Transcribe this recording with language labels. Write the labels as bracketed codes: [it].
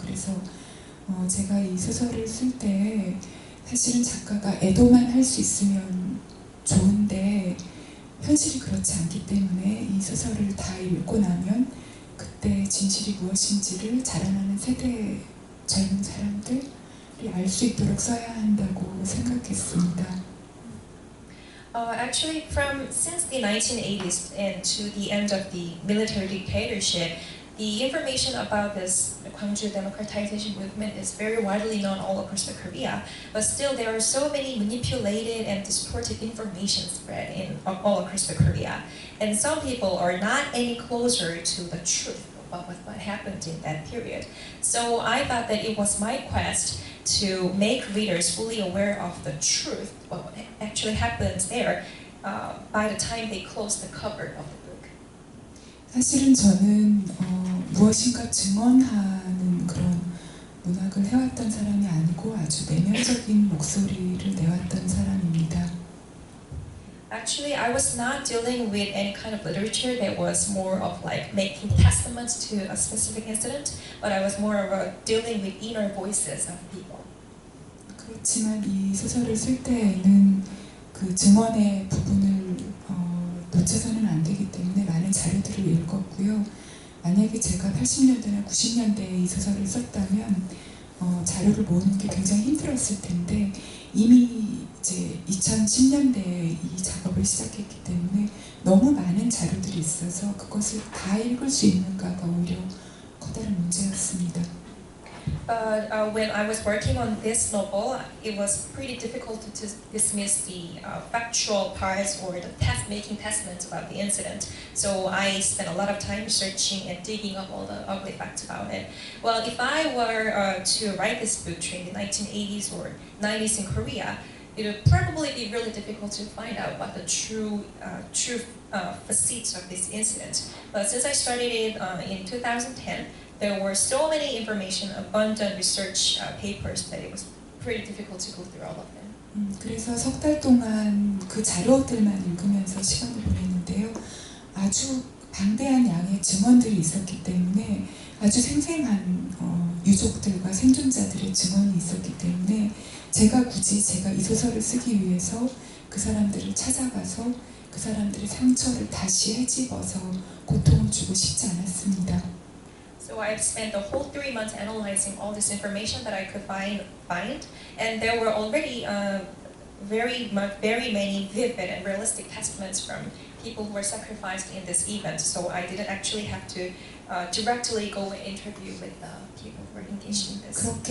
[ko] 그래서 제가 이 소설을 쓸 때 사실은 작가가 애도만 할 수 있으면 좋은데 현실이 그렇지 않기 때문에 이 소설을 다 읽고 나면 그때 진실이 무엇인지를 자라나는 세대의 젊은 사람들이 알 수 있도록 써야 한다고 생각했습니다. [en] Actually, since the 1980s and to the end of the military dictatorship, the information about this Gwangju democratization movement is very widely known all across Korea. But still, there are so many manipulated and distorted information spread all across Korea, and some people are not any closer to the truth about what happened in that period. So I thought that it was my quest to make readers fully aware of the truth, what actually happens there, by the time they close the cover of the book. [ko] 사실은 저는 무엇인가 증언하는 그런 문학을 해왔던 사람이 아니고 아주 내면적인 목소리를 내왔던 사람입니다. [en] Actually, I was not dealing with any kind of literature that was more of like making testaments to a specific incident, but I was more of dealing with inner voices of people. [ko] 그렇지만 이 소설을 쓸 때에는 그 증언의 부분을 놓쳐서는 안 되기 때문에 많은 자료들을 읽었고요. 만약에 제가 80년대나 90년대에 이 소설을 썼다면 자료를 모으는 게 굉장히 힘들었을 텐데 이미 이제 2010년대에 이 작업을 시작했기 때문에 너무 많은 자료들이 있어서 그것을 다 읽을 수 있는가가 오히려 커다란 문제였습니다. [en] When I was working on this novel, it was pretty difficult to dismiss the factual parts or the making testaments about the incident. So I spent a lot of time searching and digging up all the ugly facts about it. Well, if I were to write this book during the 1980s or 90s in Korea, it would probably be really difficult to find out what the true facets of this incident. But since I started it in 2010, there were so many information, abundant research papers that it was pretty difficult to go through all of them. [ko] 그래서 석 달 동안 그 자료들만 읽으면서 시간을 보냈는데요. 아주 방대한 양의 증언들이 있었기 때문에 아주 생생한 유족들과 생존자들의 증언이 있었기 때문에 제가 굳이 이 소설을 쓰기 위해서 그 사람들을 찾아가서 그 사람들의 상처를 다시 헤집어서 고통을 주고 싶지 않았습니다. [en] So I've spent the whole 3 months analyzing all this information that I could find, and there were already very many vivid and realistic testaments from people who were sacrificed in this event. So I didn't actually have to directly go and interview with the people who were engaged in this.